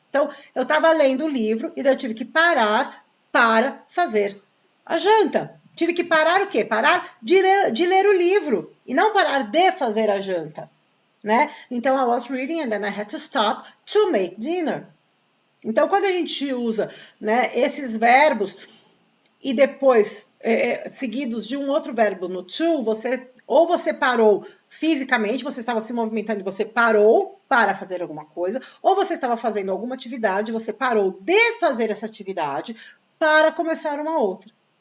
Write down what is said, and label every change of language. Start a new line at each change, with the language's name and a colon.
Portuguese: Então, eu estava lendo o livro e daí eu tive que parar para fazer a janta. Tive que parar o quê? Parar de ler o livro e não parar de fazer a janta, né? Então,
English: I was reading and then I had to stop to make dinner.
Portuguese: Então, quando a gente usa, né, esses verbos e depois seguidos de um outro verbo no to, ou você parou fisicamente, você estava se movimentando e você parou para fazer alguma coisa, ou você estava fazendo alguma atividade, você parou de fazer essa atividade para começar uma outra.